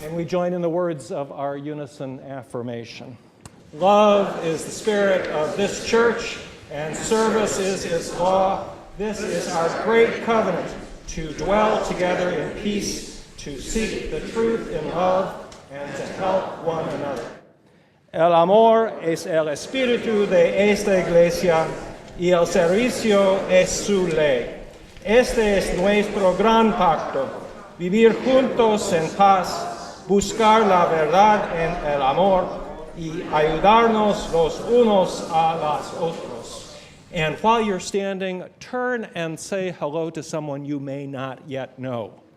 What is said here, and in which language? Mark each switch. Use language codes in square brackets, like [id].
[en] join in the words of our unison affirmation. Love is the spirit of this church, and service is its law. This is our great covenant, to dwell together in peace, to seek the truth in love, and to help one another. [es] El amor es el espíritu de esta iglesia, y el servicio es su ley. Este es nuestro gran pacto, vivir juntos en paz, buscar la verdad en el amor y ayudarnos los unos a los otros. [en] And while you're standing, turn and say hello to someone you may not yet know.